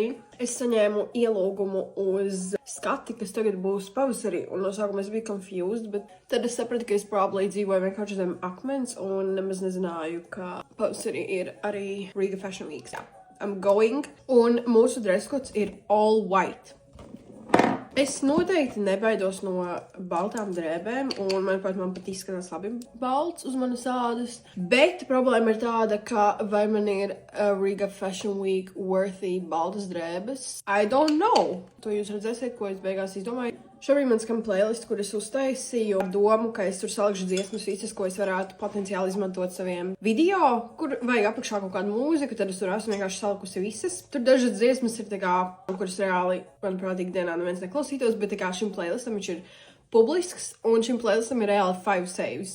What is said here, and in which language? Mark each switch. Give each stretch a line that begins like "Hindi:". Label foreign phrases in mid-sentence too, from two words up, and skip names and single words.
Latvian: Es saņēmu ielūgumu uz skati, kas tagad būs pavasarī, un no sākuma es biju confused, bet tad es sapratu, ka es probably dzīvoju vienkārši zem akmens, un nemaz nezināju, ka pavasarī ir arī Riga Fashion Week.
English: Jā, I'm going,
Latvian: un mūsu dreskots ir
English: all white.
Latvian: Es noteikti nebaidos no baltām drēbēm, un manuprāt, man pat izskatās labi balts uz manas ādas. Bet problēma ir tāda, ka vai man ir Riga Fashion Week worthy baltas drēbes?
English: I don't know.
Latvian: To jūs redzēsiet, ko es beigās izdomāju. Šobrīd man skan playlist, kur es uztaisīju domu, ka es tur salikšu dziesmas visas, ko es varētu potenciāli izmantot saviem video, kur vajag apakšā kaut kādu mūziku, tad es tur esmu vienkārši salikusi visas. Tur dažas dziesmas ir tā kā, kuras reāli, manuprāt, ikdienā neviens neklausītos, bet tā kā šim playlistam viņš ir publisks, un šim playlistam ir reāli 5 saves.